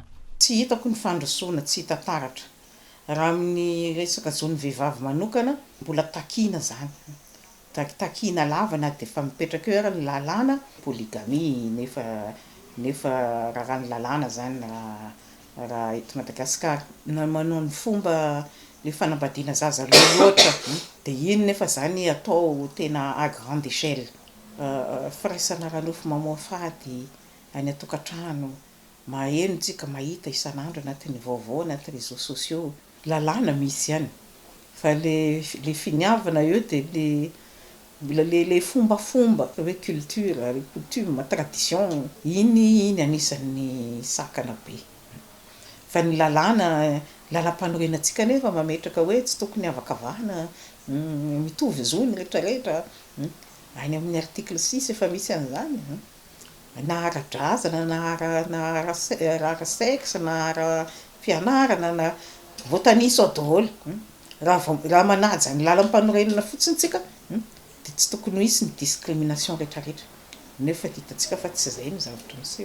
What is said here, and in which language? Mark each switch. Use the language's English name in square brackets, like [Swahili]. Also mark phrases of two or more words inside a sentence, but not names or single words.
[Malagasy] Tsy hitako ny fandrosoana tsy hita taratra raha amin'ny resaka zon'ny vehivavy manokana mbola takiana zany takiana lavana dia efa mipetraka eo ara ny lalàna polygamie nefa raha ny lalàna zany raha eto Madagasikara na manao ny fomba le fanambadiana zaza loatra dia iny nefa zany atao tena [French] à grande échelle [Malagasy] firaisana ranofo mamoafady any atokantrano maheno tsika mahita isan'andro anatin'ny vaovao anaty [French] réseaux sociaux [Malagasy] lalàna misy ihany fa le finiavana eo dia le fombafomba hoe culture le [French] coutume tradition [Malagasy] iny anisan'ny sakana be fa ny lalàna lalam-panorenantsika nefa mametraka hoe tsy tokony avakavahana mitovy zony rehetrarehetra any amin'ny article 6 efa misy an'izany na ara-drazana na ara sexe na ara-fianarana na voatanisa ao daholo raha manaja ny lalam-panorenana fotsiny tsika dia tsy tokony ho isy ny discrimination rehetrarehetra nefa hitantsika fa tsy izay ny zavatra miseho.